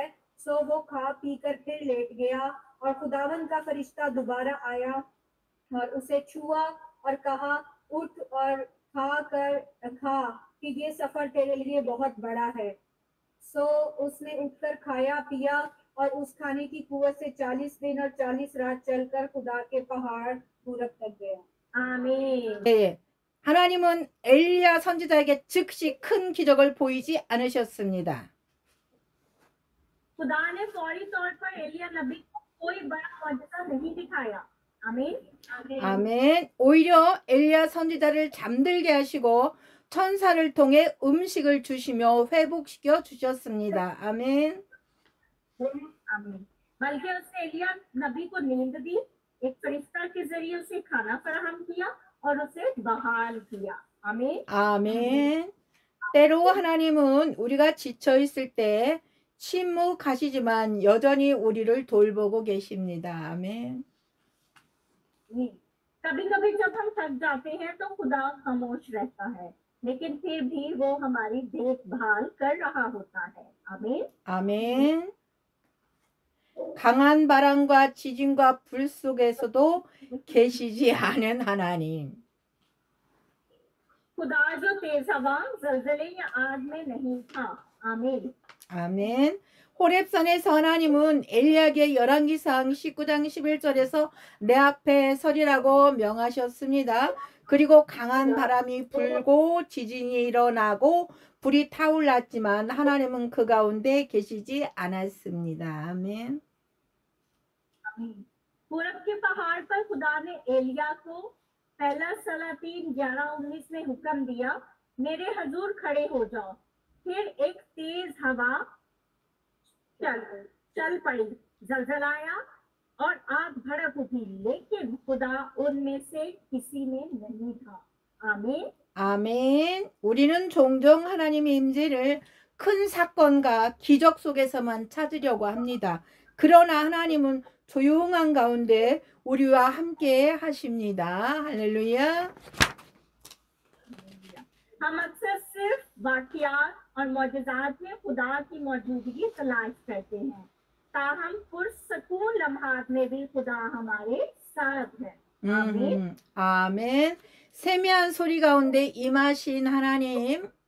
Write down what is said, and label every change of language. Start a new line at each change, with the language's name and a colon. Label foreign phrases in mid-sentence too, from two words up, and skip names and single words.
Urdu: سو وہ کھا پی کر پھر لیٹ گیا، اور خداوند کا فرشتہ دوبارہ آیا اور اسے چھوا اور کہا اٹھ اور کھا کہ یہ سفر تیرے لیے بہت بڑا ہے. سو اس نے اٹھ کر کھایا پیا، اور اس کھانے کی قوت سے 40 دن اور 40 رات چل کر خدا کے پہاڑ پورب تک گیا. آمین.
Korean: 네. 하나님은 엘리야 선지자에게 즉시 큰 기적을 보이지 않으셨습니다.
Urdu: خدا نے فوری طور پر ایلیاہ نبی کو کوئی بڑا معجزہ نہیں دکھایا. آمین.
Korean: 아멘. 오히려 엘리야 선지자를 잠들게 하시고 천사를 통해 음식을 주시며 회복시켜 주셨습니다. 아멘.
Urdu: آمین. بلکہ اس نے ایلیاہ نبی کو نیند دی، ایک فرشتہ کے ذریعے اسے کھانا فراہم کیا اور اسے بحال کیا. آمین.
Korean: 아멘. 때로 하나님은 우리가 지쳐 있을 때 침묵하시지만 여전히 우리를 돌보고 계십니다. 아멘.
Urdu: کبھی کبھی جب ہم تھک جاتے ہیں تو خدا خاموش رہتا ہے، لیکن پھر بھی وہ ہماری دیکھ بھال کر رہا ہوتا ہے. آمین.
Korean: 아멘. 강한 바람과 지진과 불 속에서도 계시지 않은 하나님.
Urdu: خدا جو تیز ہوا، زلزلے یا آگ میں نہیں تھا. آمین.
Korean: 아멘. 호렙산에서 하나님은 엘리야에게 열왕기상 19장 11절에서 내 앞에 서리라고 명하셨습니다. 그리고 강한 바람이 불고 지진이 일어나고 불이 타올랐지만 하나님은 그 가운데 계시지 않았습니다. 아멘.
Urdu: پورب کے پہاڑ پر خدا نے ایلیاہ کو پہلا سلاطین 11-19 میں حکم دیا، میرے حضور کھڑے ہو جاؤ. پھر ایک تیز ہوا چل پڑی، زلزلایا اور آگ بھڑک اٹھی، لیکن خدا ان میں سے کسی میں نہیں تھا. آمین.
Korean: 아멘. 우리는 종종 하나님의 임재를 큰 사건과 기적 속에서만 찾으려고 합니다. 그러나 하나님은 조용한 가운데 우리와 함께 하십니다. 할렐루야.
Urdu: ہم اکثر صرف واقعات اور معجزات میں خدا کی موجودگی تلاش کرتے ہیں، تاہم پرسکون لمحات میں بھی خدا ہمارے ساتھ ہے. آمین.
Korean: 아멘. 세미한 소리 가운데 임하신 하나님.